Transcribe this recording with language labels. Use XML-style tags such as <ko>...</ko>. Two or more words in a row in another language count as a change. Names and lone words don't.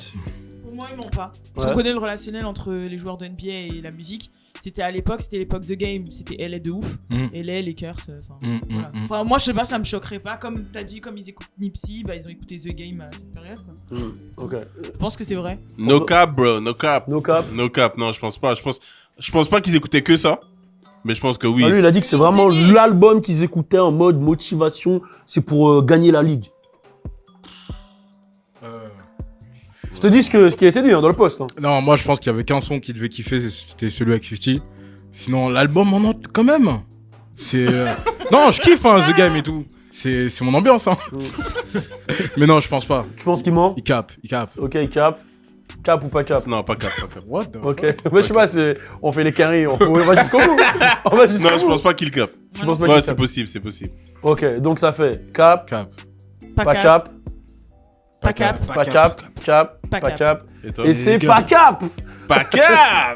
<fr>Pour moi, il ment pas. Parce qu'on connaît le relationnel entre les joueurs de NBA et la musique. C'était l'époque The Game, c'était LA de ouf. LA, Lakers, voilà. Enfin, moi, je sais pas, ça me choquerait pas. Comme t'as dit, comme ils écoutent Nipsey, bah, ils ont écouté The Game à cette période, quoi. Ok. Je pense que c'est vrai.</fr> <en>No cap, bro, no cap. No cap. No cap,</en> <fr>non, je pense pas. Je pense pas qu'ils écoutaient que ça. Mais je pense que oui. Ah, lui, il a dit que c'est vraiment l'album qu'ils écoutaient en mode motivation. C'est pour gagner la ligue. Je te dis ce qui a été dit dans le post. Hein. Non, moi je pense qu'il y avait qu'un son qu'il devait kiffer, c'était celui avec 50. Sinon, l'album en note quand même. C'est. Non, je kiffe The Game et tout. C'est mon ambiance. Hein. Mais non, je pense pas. Tu penses qu'il ment? Il cap. Ok, il cap. Cap ou pas cap? Non, pas cap.</fr> <en>What the</en> <fr>Ok. Mais je sais pas, on fait les carrés, on va jusqu'au bout. Non, je pense pas qu'il cap. Je pense pas ouais, qu'il c'est possible. Ok, donc ça fait cap. Pas cap. Pas cap. Pas cap. Pas cap. Et c'est pas cap. Pas cap.</fr>